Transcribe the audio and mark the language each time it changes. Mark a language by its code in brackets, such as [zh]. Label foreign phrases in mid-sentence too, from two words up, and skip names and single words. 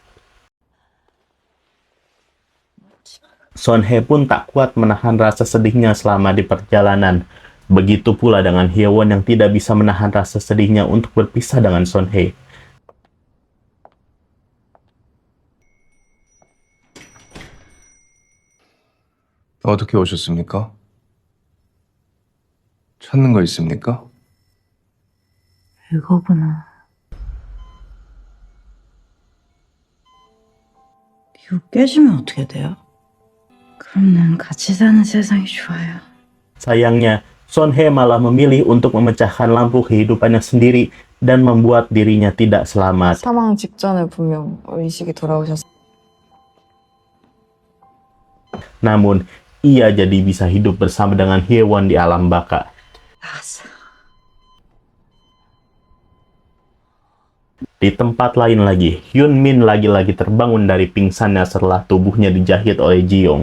[id] Son Hye pun tak kuat menahan rasa sedihnya selama di perjalanan. Begitu pula dengan Hyewon yang tidak bisa menahan rasa sedihnya untuk berpisah dengan Son Hye. [ko] 어떻게 오셨습니까? 찾는 거 있습니까? 이거구나. 이거 깨지면 어떻게 돼요? 그럼 난 같이 사는 세상이 좋아요. [id] Sayangnya, Son Hye malah memilih untuk memecahkan lampu kehidupannya sendiri dan membuat dirinya tidak selamat. [ko] 사망 직전에 분명 의식이 돌아오셨어요. [id] Namun, ia jadi bisa hidup bersama dengan Hyewon di alam baka. Di tempat lain lagi, Hyun Min lagi-lagi terbangun dari pingsannya setelah tubuhnya dijahit oleh Ji-young.